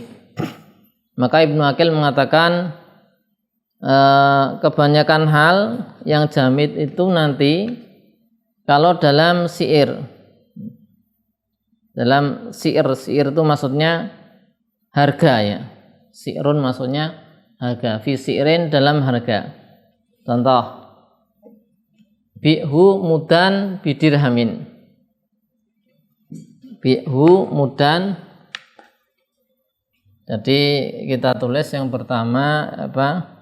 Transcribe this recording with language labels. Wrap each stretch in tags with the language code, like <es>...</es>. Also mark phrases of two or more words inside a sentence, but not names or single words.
<id>Maka Ibnu Aqil mengatakan kebanyakan hal yang jamid itu nanti kalau dalam si'ir. Dalam si'ir itu maksudnya harga, ya. Si'run maksudnya harga.</id> <ar>Fi si'rin</ar> <id>dalam harga.</id> <ar>Contoh, bi'hu mudan bidirhamin. Bi'hu mudan.</ar> <id>Jadi kita tulis yang pertama apa?</id>